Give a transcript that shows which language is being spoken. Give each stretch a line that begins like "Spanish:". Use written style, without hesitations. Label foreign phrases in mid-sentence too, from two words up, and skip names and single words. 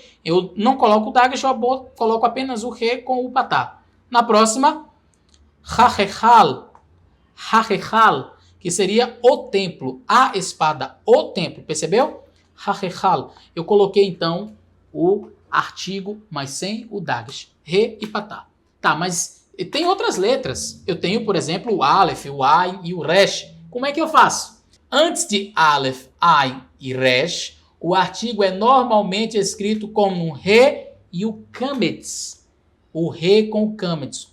Portuguese: Eu não coloco o dagesh, eu coloco apenas o re com o patá. Na próxima, hachechal, que seria o templo, a espada, o templo, percebeu? Hachechal. Eu coloquei então o artigo, mas sem o dagesh, re e patá. Tá, mas tem outras letras. Eu tenho, por exemplo, o aleph, o ain e o resh. Como é que eu faço? Antes de aleph, ain e resh, o artigo é normalmente escrito com um re e o kametz. O re com o kametz.